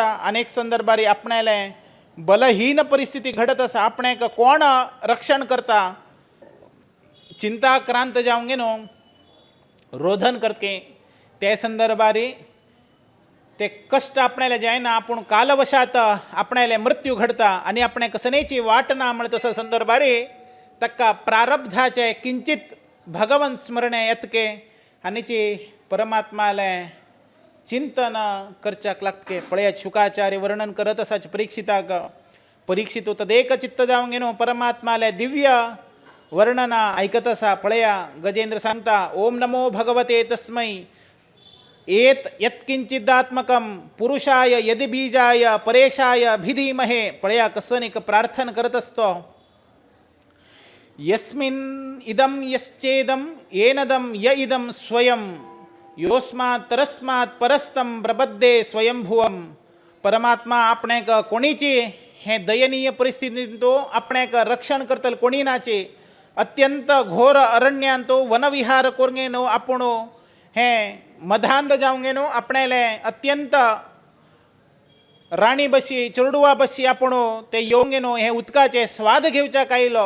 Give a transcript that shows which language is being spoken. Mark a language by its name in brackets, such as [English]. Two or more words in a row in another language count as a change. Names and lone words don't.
[Konkani] अनेक संदर्भारी आपणाले बलहीन परिस्थिती घडत आसा, आपणाक कोण रक्षण करता चिंताक्रांत जावंगे न्हू रोधन करतके. ते संदर्भारी ते कष्ट आपणाले जायना, आपूण कालवशात आपणाले मृत्यू घडता आनी आपणे कसनेची वाट ना म्हणत तसं संदर्भारी तक्का प्रारब्धाचे किंचित भगवन स्मरणे येतके आनीची परमात्माले चिंतन करच्याक लागतके. पळयात शुकाचार्य वर्णन करत असाच परीक्षिताक. परीक्षितो तदेक चित्त जावंगे न्हू परमात्माले दिव्य वर्णना ऐकत असा. पळया गजेंद्र सांगता [Sanskrit] ओम नमो भगवते तस्मै एत यत्किंचिदात्मकं पुरुषाय यदि बीजाय परेशाय भिधीमहे. [Konkani] पळया कसं एक प्रार्थना करत असतो. [Sanskrit] यस्मिन् इदं यश्चेदं येनदं य इदं स्वयं योस्मात् तरस्मात् परस्तं प्रबद्धे स्वयंभुवं. [Konkani] परमात्मा आपणेक कोणीची हे दयनीय परिस्थितींतो आपणेक रक्षण करतल कोणी नाचे. अत्यंत घोर अरण्यांतो वनविहार कोरंगे न्हू आपूण हे मधांध जावंगे न्हू आपणाले अत्यंत राणी बशी चेडुवा बशी आपूण ते येवंगे न्हू हे उदकाचे स्वाद घेवच्याक आयलो.